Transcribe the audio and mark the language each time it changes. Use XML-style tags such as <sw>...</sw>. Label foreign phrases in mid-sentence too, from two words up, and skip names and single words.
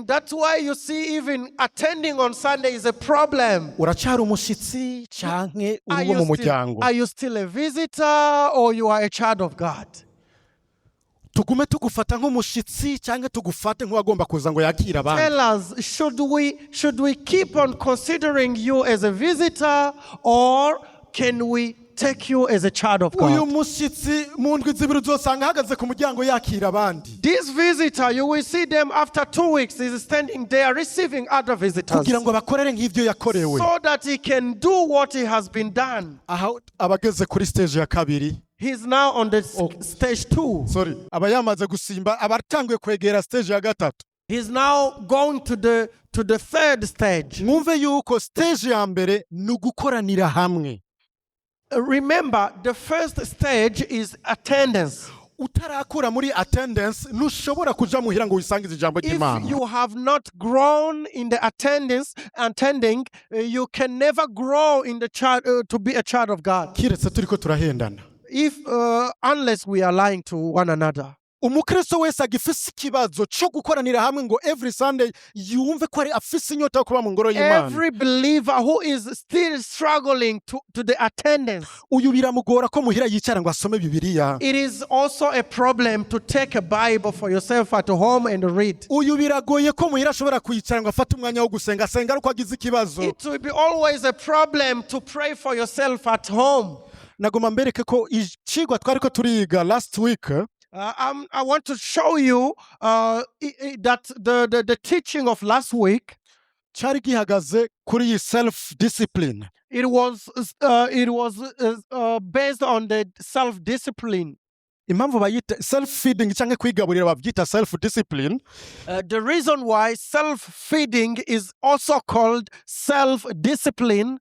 <en>That's why you see even attending on Sunday is a problem.</en> <rn>Uracyari umushitsi canke Are uri mu you muryango.</rn> <en>still a visitor or you are a child of God?</en> <rn>Tugume tugufata nk'umushitsi canke tugufate nk'uwagomba kuza ngo yakira abandi.</rn> <en>Tell us, should we keep on considering you as a visitor, or can we take you as a child of Uyu God?</en> <rn>mushitsi mu ndwi zibiri uzosanga ahagaze ku muryango yakira abandi.</rn> <en>This visitor, you will see them after 2 weeks, is standing there receiving other visitors,</en> <rn>Kugira ngo bakorere nk'ivyo yakorewe.</rn> <en>so that he can do what he has been done.</en> <rn>Aha abageze kuri stage ya kabiri.</rn> <en>He's now on the Oh. stage 2.</en> <rn>sorry aba yamaze gusimba abatanguye kwegera stage ya gatatu.</rn> <en>He's now going to the third stage.</en> <rn>mwumve yuko stage ya mbere ni ugukoranira hamwe.</rn> <en>Remember, the first stage is attendance.</en> <rn>utarakura muri attendance ntushobora kuja muhira ngo wisangize ijambo If ry'Imana.</rn> <en>you have not grown in the attending, you can never grow in the child to be a child of God.</en> <rn>kiretse turiko turahendana.</rn> <en>Unless we are lying to one another.</en> <rn>umukristo wese agifise ikibazo cyo gukoranira hamwe ngo</rn> <en>every Sunday</en> <rn>yumve ko ari afise inyota yo kuba mu ngoro y'Imana.</rn> <en>Every believer who is still struggling to the attendance,</en> <rn>uyu biramugora ko muhira yicara ngo asome Bibiliya.</rn> <en>it is also a problem to take a Bible for yourself at home and read.</en> <rn>uyu biragoye ko muhira ashobora kwicara ngo afate umwanya wo gusenga asenga ariko agize ikibazo.</rn> <en>It will be always a problem to pray for yourself at home.</en> <rn>nagoma mbereke ko icigwa twariko turiga</rn> <en>last week I want to show you that the teaching of last week,</en> <rn>cyari gihagaze kuri iyi</rn> <en>self discipline. it was based on the self-discipline.</en> <rn>impamvu bayita</rn> <en>self feeding</en> <rn>cyangwa kwigaburira babyita</rn> <en>self discipline. The reason why self-feeding is also called self-discipline,</en>